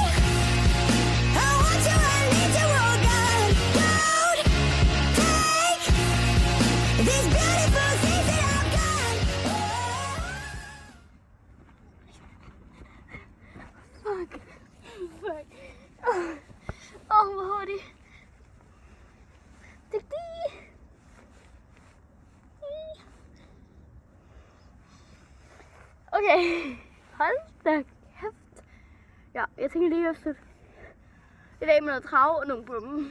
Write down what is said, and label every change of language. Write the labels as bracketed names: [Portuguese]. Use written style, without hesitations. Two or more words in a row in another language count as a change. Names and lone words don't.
[English] I want you, I need you, oh God, don't take these beautiful things that I've got. Fuck. [Danish] Hvor hurtigt. Okay, hold da kæft. Ja, jeg tænker lige at slutte i dag med noget trav og nogle bumme.